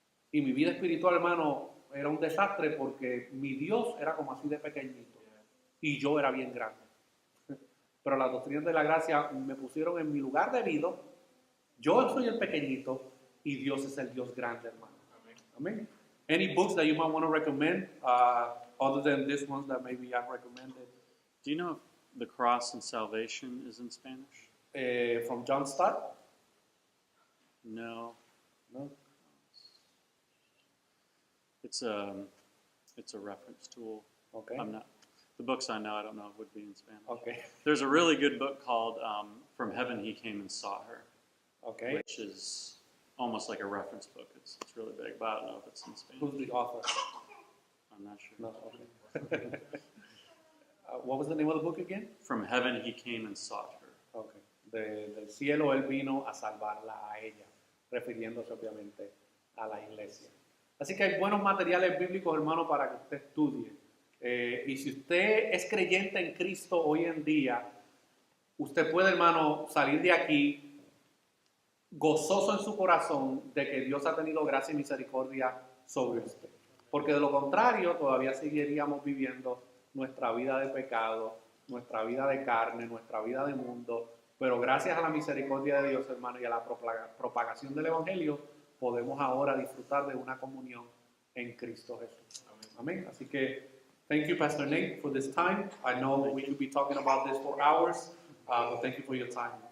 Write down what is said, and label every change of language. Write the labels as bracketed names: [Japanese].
[Spanish] Y mi vida espiritual, hermano, era un desastre porque mi Dios era como así de pequeñito y yo era bien grande. Pero las doctrinas de la gracia me pusieron en mi lugar debido. Yo soy el pequeñito y Dios es el Dios grande, hermano. Amén. [English] Any books that you might want to recommend, other than these ones that maybe I've recommended? Do you know if The Cross and Salvation is in Spanish? From John Stott? No. No. It's a reference tool. Okay. The books I know, I don't know if would be in Spanish. Okay. There's a really good book called From Heaven He Came and Sought Her, Okay. which is almost like a reference book. It's really big, but I don't know if it's in Spanish. Who's the author? I'm not sure. No. Okay. What was the name of the book again? From Heaven He Came and Sought Her. Okay. [Spanish] Del cielo él vino a salvarla a ella, refiriéndose obviamente a la iglesia. Así que hay buenos materiales bíblicos, hermano, para que usted estudie. Y si usted es creyente en Cristo hoy en día, usted puede, hermano, salir de aquí gozoso en su corazón de que Dios ha tenido gracia y misericordia sobre usted. Porque de lo contrario, todavía seguiríamos viviendo nuestra vida de pecado, nuestra vida de carne, nuestra vida de mundo. Pero gracias a la misericordia de Dios, hermano, y a la propagación del Evangelio, podemos ahora disfrutar de una comunión en Cristo Jesús. Amén. Así que, [English] thank you, Pastor Nate, for this time. I know we could be talking about this for hours, but thank you for your time.